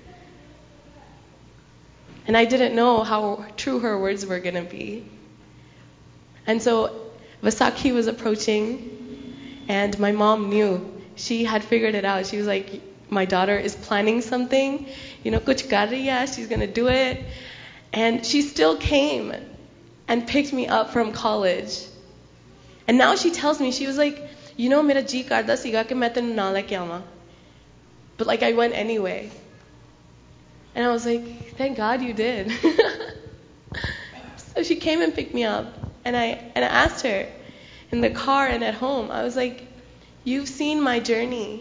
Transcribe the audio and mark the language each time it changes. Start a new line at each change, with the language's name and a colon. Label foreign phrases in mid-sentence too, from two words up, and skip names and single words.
English: And I didn't know how true her words were going to be. And so Vaisakhi was approaching, and my mom knew. She had figured it out. She was like, my daughter is planning something. You know,
Hindi: कुछ कर रही है,
English: she's going to do it. And she still came and picked me up from college. And now she tells me, she was like, you know,
Punjabi: ਮੇਰਾ ਜੀ ਕਰਦਾ ਸਿਗਾ ਕੇ ਮੈਂ ਤੈਨੂੰ ਨਾ ਲੈਕੇ ਆਵਾਂ.
English: But like, I went anyway. And I was like, thank God you did. So she came and picked me up. And I asked her in the car and at home, I was like, you've seen my journey.